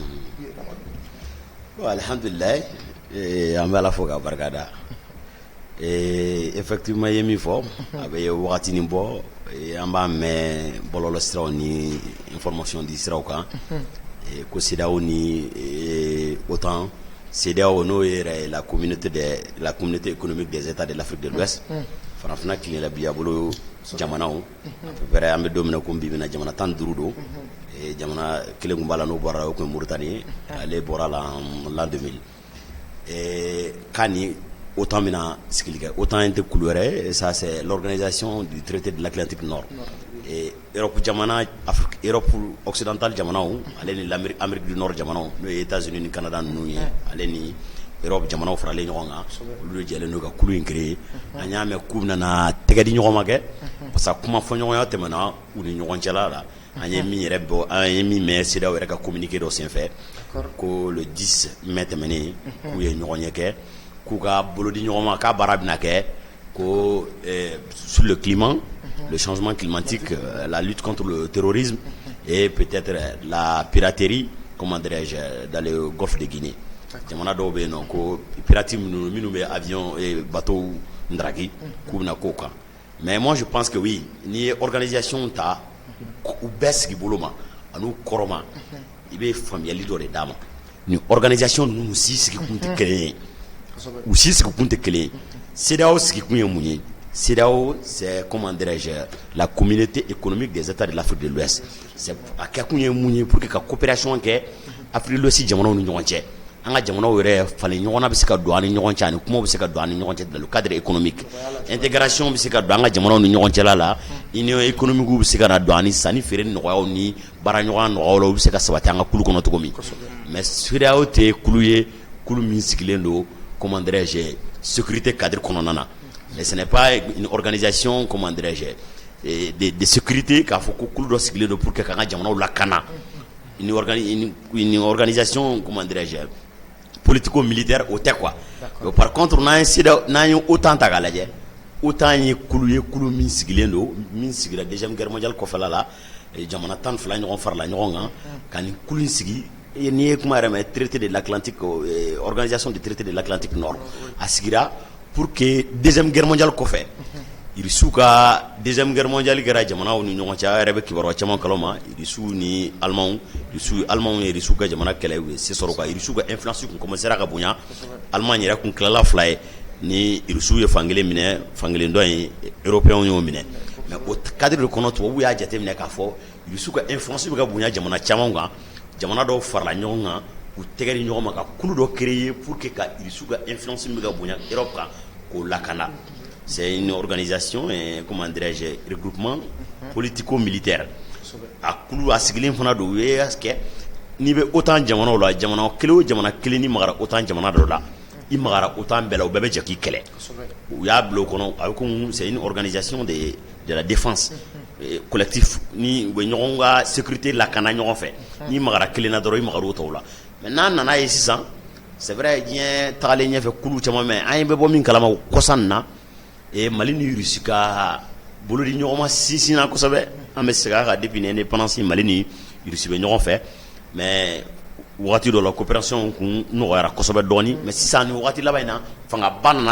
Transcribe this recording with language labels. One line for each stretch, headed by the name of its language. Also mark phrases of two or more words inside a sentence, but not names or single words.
Bambara: bon alhamdulillah an bɛ Ala fo k'a barikada effectivement ye min fɔ a bɛ wagati nin bɔ an b'a mɛn bɔlɔlɔ siraw ni information di siraw kan ko CEDEAO ni OTAN CEDEAO n'o ye
French: la communauté économique des États de l'Afrique de l'Ouest
Bambara: farafinna tiɲɛla bi a bolo jamanaw
French: à peu près
Bambara: an bɛ don min na ko bi bɛna jamana 15 don jamana kelen kun b'a la n'o bɔra o kun ye Mauritanie ale bɔra la l'an 2000 kan ni OTAN bɛna sigili kɛ OTAN tɛ kulu wɛrɛ
French: ça c'est l'organisation du traité de l'Atlantique Nord
Bambara: Europe jamana
French: Europe occidentale
Bambara: jamanaw ale ni
French: l'Amérique du Nord
Bambara: jamanaw n'o ye États-Unis ni Canada ninnu ye ale ni Europe jamanaw faralen ɲɔgɔn kan olu de jɛlen don ka kulu in créer an y'a mɛn k'u bɛna tɛgɛ di ɲɔgɔn ma kɛ
French: parce que
Bambara: kuma fɔɲɔgɔnya tɛmɛna u ni ɲɔgɔn cɛla la an ye min yɛrɛ bɔ an ye min mɛn CEDEAO yɛrɛ ka communiqué dɔ senfɛ ko
French: le 10 mai
Bambara: tɛmɛnen k'u ye ɲɔgɔn ɲɛ kɛ k'u ka bolo di ɲɔgɔn ma k'a baara bɛna kɛ ko
French: sur le climat le changement climatique la lutte contre le terrorisme et peut-être la piraterie comment dirais-je dans le golfe de Guinée
Bambara: jamana dɔw bɛ yen nɔ ko pirate minnu bɛ
French: avion et bateau
Bambara: ndaraki k'u bɛna k'o kan
French: mais moi je pense que oui
Bambara: n'i ye
French: organisation
Bambara: ta u bɛɛ sigi bolo ma an'u kɔrɔ ma i bɛ faamuyali dɔ de d'a ma ni organisation ninnu si sigikun tɛ kelen ye u si sigikun tɛ kelen ye CEDEAO sigikun ye mun ye CEDEAO
French: c'est comment dirais-je la communauté économique des États de l'Afrique de l'Ouest c'est
Bambara: a kɛkun ye mun ye
French: pour que
Bambara: ka coopération kɛ Afrique de l'Ouest jamanaw ni ɲɔgɔn cɛ an ka jamanaw yɛrɛ falen ɲɔgɔnna bɛ se ka don an ni ɲɔgɔn cɛ ani kumaw bɛ se ka don an ni ɲɔgɔn cɛ
French: dans le cadre économique intégration
Bambara: bɛ se ka don an ka jamanaw ni ɲɔgɔn cɛla la
French: union économique
Bambara: bɛ se ka na don ani sanni feere nɔgɔyaw ni baara ɲɔgɔnya nɔgɔyaw la u bɛ se ka sabati an ka kulu kɔnɔ cogo min mais CEDEAO tɛ kulu ye kulu min sigilen don
French: comment dirais-je sécurité cadre
Bambara: kɔnɔna na
French: mais ce n'est pas une organisation comment dirais-je de sécurité
Bambara: k'a fɔ ko kulu dɔ sigilen don
French: pour que
Bambara: k'an ka jamanaw lakana
French: une organisation comment dirais-je politico-militaire
Bambara: o tɛ
French: quoi par contre
Bambara: n'an ye OTAN ta k'a lajɛ OTAN ye kulu min sigilen don min sigira
French: deuxième guerre mondiale
Bambara: kɔfɛla la jamana 12 ɲɔgɔn farala ɲɔgɔn kan ka nin kulu in sigi n'i ye kuma yɛrɛ mɛn
French: traité de l'Atlantique organisation du traité de l'Atlantique Nord
Bambara: a sigira
French: pour que deuxième guerre mondiale
Bambara: kɔfɛ irisiw ka
French: deuxième guerre mondiale
Bambara: kɛra jamanaw ni ɲɔgɔn cɛ a yɛrɛ bɛ kibaruya caman kalama irisiw ni alimanw ye irisiw ka jamana kɛlɛ u ye se sɔrɔ ka irisiw ka influence kun commencera ka bonya Allemagne yɛrɛ kun tilala 2 ye ni irisiw ye fankelen minɛ fankelen dɔ ye européens y'o minɛ
French: mais au cadre de
Bambara: kɔnɔ tubabu y'a jateminɛ k'a fɔ Yusu ka influence bɛ ka bonya jamana caman kan jamana dɔw farala ɲɔgɔn kan u tɛgɛ di ɲɔgɔn ma ka kulu dɔ créer
French: pour que
Bambara: ka Yusu ka influence bɛ ka bonya Europe kan k'o lakana.
French: C'est une organisation comment dirais-je regroupement politico-militaire
Bambara: a kulu a sigilen fana don u ye kɛ n'i bɛ OTAN jamanaw la jamana kelen o jamana kelen ni magara OTAN jamana dɔ la i magara OTAN bɛɛ la u bɛɛ bɛ jɛ k'i kɛlɛ u y'a bila o kɔnɔ a bɛ komi
French: c'est une organisation de la défense collectif
Bambara: ni u bɛ ɲɔgɔn ka sécurité lakana ɲɔgɔn fɛ n'i magara kelen na dɔrɔn i magara o tɔw la mais n'a nana ye sisan
French: c'est vrai
Bambara: diɲɛ tagalen ɲɛfɛ kulu caman mɛ an ye bɛ bɔ min kalama kɔsan nin na Mali ni Russie ka bolo di ɲɔgɔn ma sinsinna kosɛbɛ an bɛ segin a kan
French: depuis indépendance
Bambara: Mali ni Russie bɛ ɲɔgɔn fɛ mais wagati dɔ la coopération kun nɔgɔyara kosɛbɛ dɔɔni mais sisan ni wagati laban in na fangaba nana